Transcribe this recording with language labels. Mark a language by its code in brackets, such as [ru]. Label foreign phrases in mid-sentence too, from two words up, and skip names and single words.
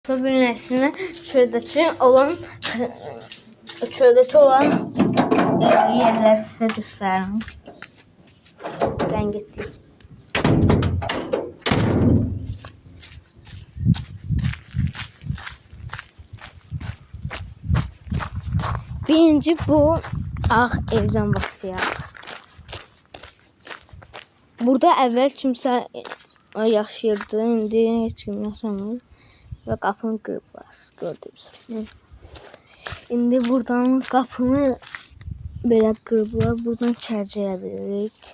[az] Birincisini çöldəki olan [tr] yerler size göstereyim. Ben gittim. [az] Birinci bu ağ evden başlayaq. Burada əvvəl kimsə yaşayırdı, indi heç kim yaşamır. Ve qapını qırıblar, gördünüz. İndi buradan qapını belə qırıblar, buradan çərcəyə bilirik.